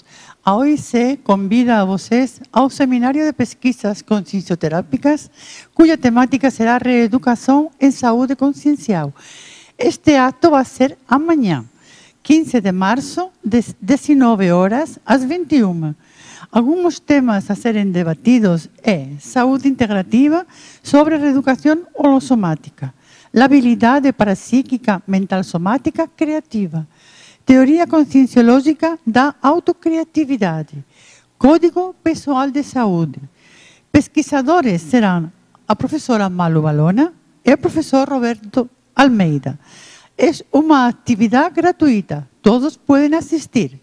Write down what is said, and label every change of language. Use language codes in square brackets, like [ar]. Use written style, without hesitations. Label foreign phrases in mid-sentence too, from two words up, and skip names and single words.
[pt] A OIC convida a vocês ao Seminário de Pesquisas Consciencioterápicas, cuja temática será Reeducação em Saúde Consciencial. Este ato vai ser amanhã, 15 de março, de 19 horas às 21. Alguns temas a serem debatidos é saúde integrativa sobre reeducação holossomática, labilidade parapsíquica mental somática criativa, teoria conscienciológica da autocriatividade, código pessoal de saúde. Pesquisadores serão a professora Malu Balona e o professor Roberto Almeida. É uma atividade gratuita, todos podem assistir.